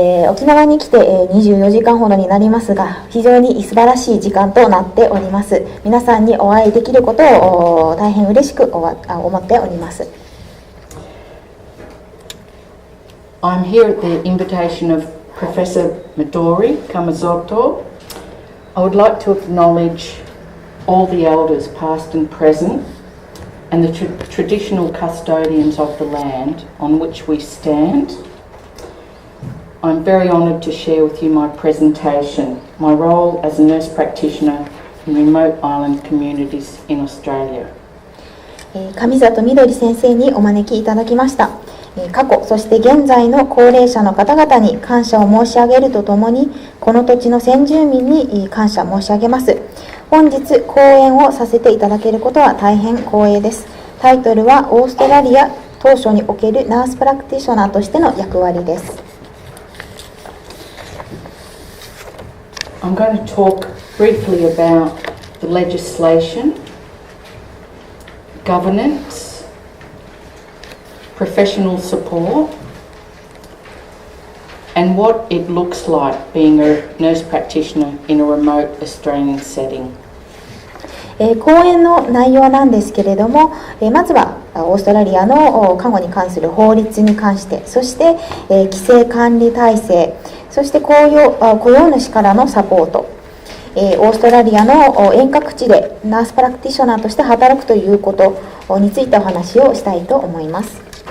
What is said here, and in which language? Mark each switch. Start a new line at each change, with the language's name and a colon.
Japanese: 沖縄に来て24時間ほどになりますが、非常に素晴らしい時間となっております。皆さんにお会いできることを大変嬉しく思っております。
English: I'm here at the invitation of Professor Midori Kamazoto. I would like to acknowledge all the elders past and present and the traditional custodians of the land on which we stand. I'm very honoured to share with you my presentation, my role as a nurse practitioner in remote island communities in Australia.
Japanese: 上里みどり先生にお招きいただきました。過去、そして現在の高齢者の方々に感謝を申し上げるとともに、この土地の先住民に感謝申し上げます。本日講演をさせていただけることは大変光栄です。タイトルはオーストラリア当初におけるナースプラクティショナーとしての役割です。
English: I'm going to talk briefly about the legislation, governance, professional support, and what it looks like being a nurse practitioner in a remote Australian setting.
Japanese: 講演の内容なんですけれども、まずはオーストラリアの看護に関する法律に関して、そして規制管理体制、そして雇用主からのサポート、オーストラリアの遠隔地でナースプラクティショナーとして働くということについてお話をしたいと思います。